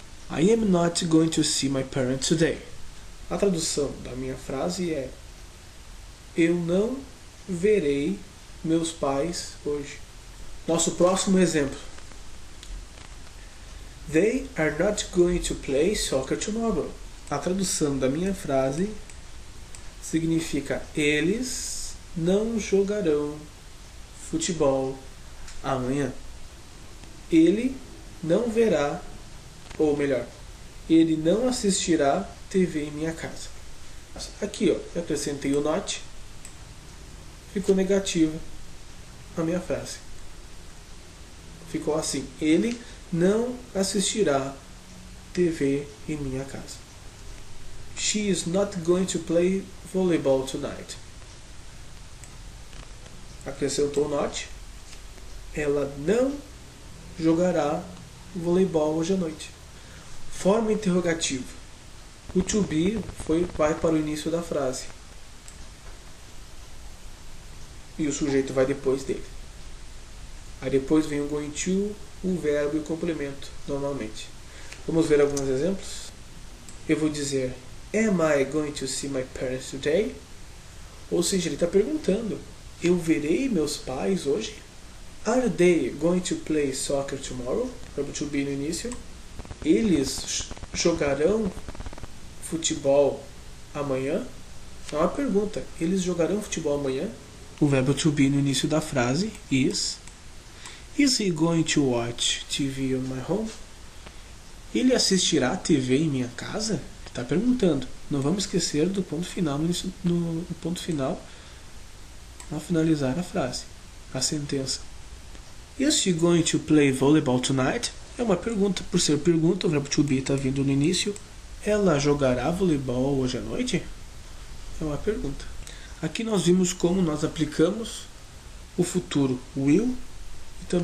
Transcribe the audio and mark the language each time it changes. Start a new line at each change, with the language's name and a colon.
English: I am not going to see my parents today.
Portuguese: A tradução da minha frase é: eu não verei meus pais hoje. Nosso próximo exemplo:
English: they are not going to play soccer tomorrow.
Portuguese: A tradução da minha frase significa: eles não jogarão futebol amanhã. Ele não verá, ou melhor, ele não assistirá TV em minha casa. Aqui, ó, eu acrescentei o not, ficou negativa a minha frase. Ficou assim: ele não assistirá TV em minha casa.
English: She is not going to play volleyball tonight.
Portuguese: Acrescentou o not. Ela não jogará voleibol hoje à noite. Forma interrogativa. O to be vai para o início da frase. E o sujeito vai depois dele. Aí depois vem o going to, o verbo e o complemento, normalmente. Vamos ver alguns exemplos? Eu vou dizer:
English: am I going to see my parents today?
Portuguese: Ou seja, ele está perguntando: eu verei meus pais hoje?
English: Are they going to play soccer tomorrow?
Portuguese: Verbo to be no início. Eles jogarão futebol amanhã? É uma pergunta. Eles jogarão futebol amanhã? O verbo to be no início da frase, is.
English: Is he going to watch TV on my home?
Portuguese: Ele assistirá a TV em minha casa? Está perguntando. Não vamos esquecer do ponto final no ponto final ao finalizar a frase, a sentença.
English: Is she going to play volleyball tonight?
Portuguese: É uma pergunta. Por ser pergunta, o verbo to be está vindo no início. Ela jogará voleibol hoje à noite? É uma pergunta. Aqui nós vimos como nós aplicamos o futuro will e também o verbo to be mais o going to nas frases